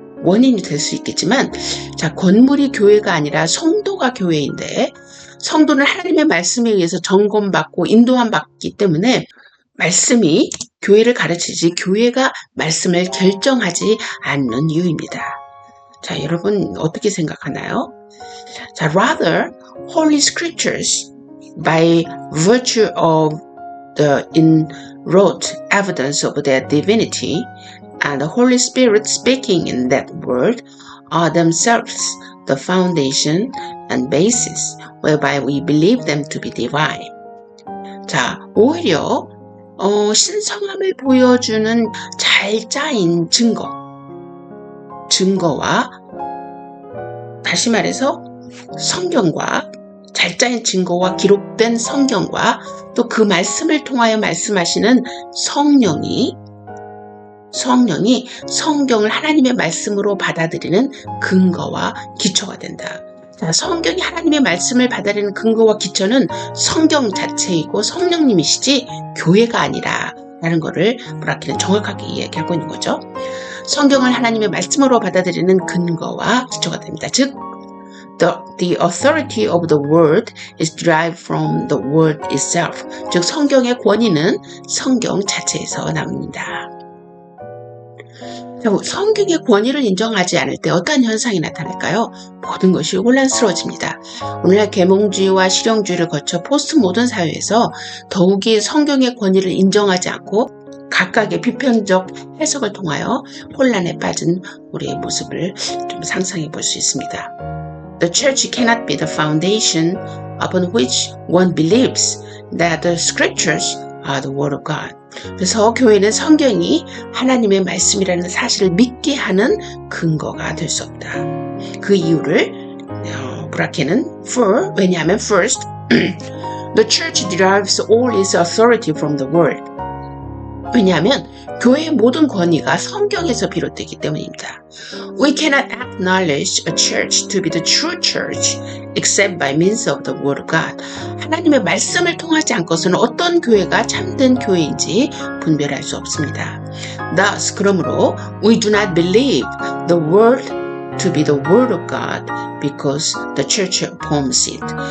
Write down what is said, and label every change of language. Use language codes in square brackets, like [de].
[ko] 원인이 될 수 있겠지만, 자, 건물이 교회가 아니라 성도가 교회인데, 성도는 하나님의 말씀에 의해서 점검받고 인도함 받기 때문에 말씀이 교회를 가르치지 교회가 말씀을 결정하지 않는 이유입니다. 자, 여러분 어떻게 생각하나요? [en] 자, rather, Holy Scriptures, by virtue of the inwrought evidence of their divinity and the Holy Spirit speaking in that word, are themselves the foundation and basis whereby we believe them to be divine. [ko] 자, 오히려 신성함을 보여주는 잘 짜인 증거와 다시 말해서 성경과 잘 짜인 증거와 기록된 성경과 또 그 말씀을 통하여 말씀하시는 성령이 성경을 하나님의 말씀으로 받아들이는 근거와 기초가 된다. 자, 성경이 하나님의 말씀을 받아들이는 근거와 기초는 성경 자체이고 성령님이시지 교회가 아니라 라는 것을 브라키는 정확하게 이야기하고 있는 거죠. 성경을 하나님의 말씀으로 받아들이는 근거와 기초가 됩니다. [en] 즉, the authority of the word is derived from the word itself. [ko] 즉, 성경의 권위는 성경 자체에서 나옵니다. 성경의 권위를 인정하지 않을 때 어떤 현상이 나타날까요? 모든 것이 혼란스러워집니다. 오늘날 계몽주의와 실용주의를 거쳐 포스트 모던 사회에서 더욱이 성경의 권위를 인정하지 않고 각각의 비편적 해석을 통하여 혼란에 빠진 우리의 모습을 좀 상상해 볼 수 있습니다. [en] The church cannot be the foundation upon which one believes that the scriptures are the word of God. [ko] 그래서 교회는 성경이 하나님의 말씀이라는 사실을 믿게 하는 근거가 될 수 없다. 그 이유를 브라케는 왜냐하면 [en] first, the church derives all its authority from the word. [ko] 왜냐하면 교회의 모든 권위가 성경에서 비롯되기 때문입니다. [en] We cannot acknowledge a church to be the true church except by means of the word of God. [ko] 하나님의 말씀을 통하지 않고서는 어떤 교회가 참된 교회인지 분별할 수 없습니다. [en] Thus, [ko] 그러므로 [en] we do not believe the word to be the word of God because the church affirms it.